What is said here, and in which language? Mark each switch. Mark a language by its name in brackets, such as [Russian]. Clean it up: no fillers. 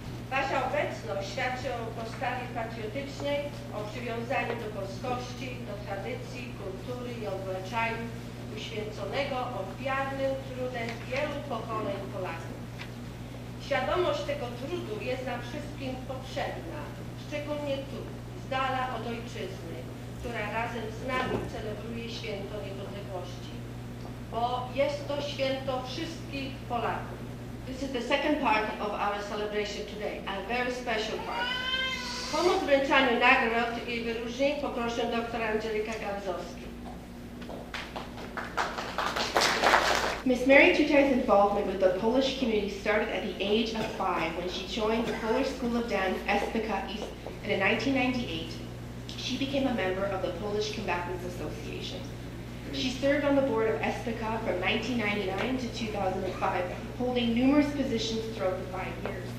[Polish] Wasza obecność świadczy o postawie patriotycznej, o przywiązaniu do polskości, do tradycji, kultury i obyczajów uświęconego ofiarnym trudem wielu pokoleń Polaków. Świadomość tego trudu jest nam wszystkim potrzebna, szczególnie tu, z dala od ojczyzny, która razem z nami celebruje święto niepodległości, bo jest to święto wszystkich Polaków. [English] This is the second part of our celebration today, a very special part. [Polish] Pomoc w wręczaniu nagród i wyróżnień poproszę doktora Angelika Gawzowski. [English] Miss Mary Tutai's involvement with the Polish community started at the age of 5 when she joined the Polish School of Dance SPK East, and in 1998 she became a member of the Polish Combatants Association. She served on the board of SPK from 1999 to 2005, holding numerous positions throughout the 5 years.